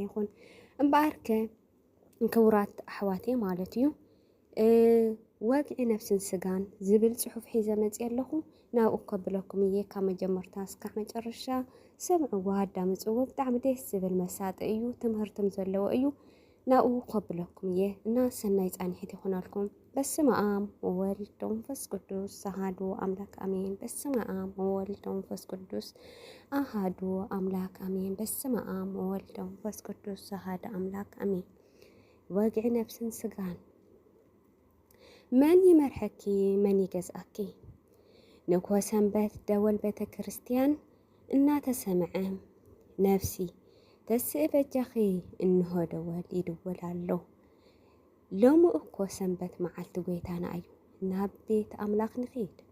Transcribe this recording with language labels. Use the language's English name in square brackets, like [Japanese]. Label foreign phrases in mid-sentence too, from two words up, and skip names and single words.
[Tigrinya] ይኹን እምበኣርከ ክቡራት ኣሕዋቴ ማለት እዩ ወግዒ ነፍስን ስጋን ዝብል ጽሑፍ ሒዘ መጽ ያለኹ ናብኡ ከብለኩም እየ ካብ መጀመርታ እስካብ መጨረሻ ሰምዕዎ ኣዳምጽዎ ብጣዕሚ ደስ ዝብል መሳጢ እዩ ትምህርትም ዘለዎ እዩ ናኡ ከብለኩም እየ እና ሰናይ ጻንሒት ይኹናልኩም [Geez] በስመ አብ ወወልድ ወመንፈስ ቅዱስ አሐዱ አምላክ አሜን በስመ አብ ወወልድ ወመንፈስ ቅዱስ አሐዱ አምላክ አሜን በስመ አብ ወወልድ ወመንፈስ ቅዱስ አሐዱ አምላክ አሜን [Tigrinya] ወግዒ ነፍስን ስጋን መን ይመርሐኪ መን ይገዝአኪ ንኮ ሰንበት ደወል ቤተ ክርስቲያን እናተሰምዐ ነፍሲ ተስእበጃኺ እንሆ ደወል ይድወላለሁ ሎሙ እኮ ሰንበት መዓልቲ ጎይታና እዩ ናብ ቤት ኣምላኽ ንኸይድ